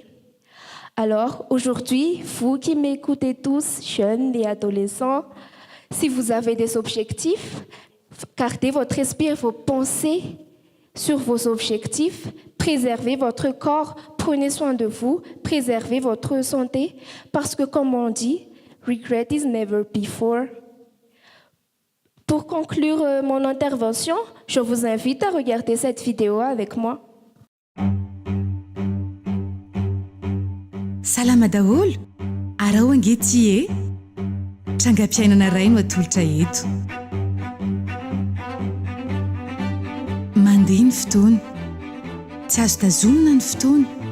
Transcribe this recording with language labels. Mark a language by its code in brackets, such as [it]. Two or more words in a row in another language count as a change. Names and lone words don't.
[fr] Alors, aujourd'hui, vous qui m'écoutez tous, jeunes et adolescents, si vous avez des objectifs, gardez votre esprit et vos pensées sur vos objectifs, préservez votre corps, prenez soin de vous, préservez votre santé, parce que comme on dit, [en] regret is never before. [fr] Pour conclure mon intervention, je vous invite à regarder cette vidéo avec moi. [mg] Salama daholo, arao angetie e, trangam-piainana ray no atolotra eto. Mandeha ny fotoana, tsy azo tazomina ny fotoana.